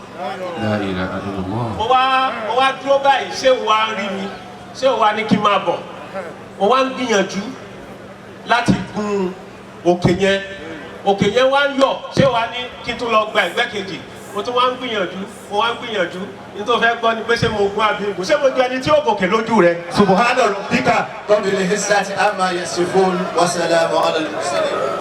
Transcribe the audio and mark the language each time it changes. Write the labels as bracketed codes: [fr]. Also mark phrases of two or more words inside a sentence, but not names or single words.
[yo] mo wá dúró báyìí ṣéwù wá rí mi ṣéwù wá ní kí n máa bọ̀ mo wá ń gbìyànjú láti gun òkè yẹn wá ń yọ ṣé wàá ní kí n tún lọ gba ẹgbẹ́ kejì mo tún wá ń gbìyànjú nítorí fẹ́ gbọ́ ni pé ṣé mo gun àbí gun ṣé mo ju ẹni tí ó gòkè lójú rẹ. [ar] سبحان ربك رب العزة عما يصفون وسلام على المرسلين.